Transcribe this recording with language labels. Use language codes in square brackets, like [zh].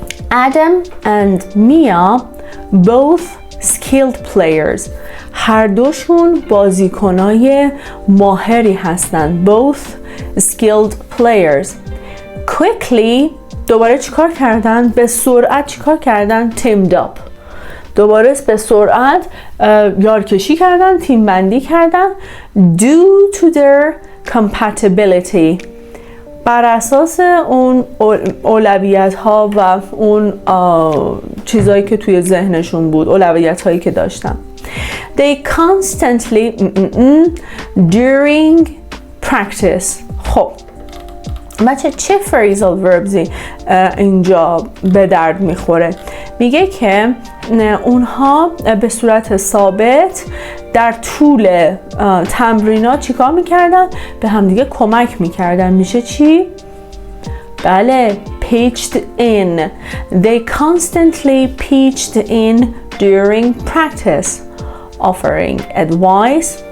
[en] Adam and Mia both skilled players. [fa] هر دوشون بازیکنای ماهری هستن. [en] Both skilled players. Quickly [fa] دوباره چیکار کردن؟ به سرعت چیکار کردن؟ [en] teamed up. [fa] دوباره به سرعت یارکشی کردن، تیم بندی کردن. [en] due to their compatibility [fa] بر اساس اون اولویت ها و اون چیزایی که توی ذهنشون بود، اولویت هایی که داشتن. [en] they constantly during practice. [fa] خب بچه چه phrasal verbsی اینجا به درد میخوره؟ میگه که اونها به صورت ثابت در طول تمرینات چیکار میکردن؟ به همدیگه کمک میکردن. میشه چی؟ بله [en] pitched in. They constantly pitched in during practice, offering advice.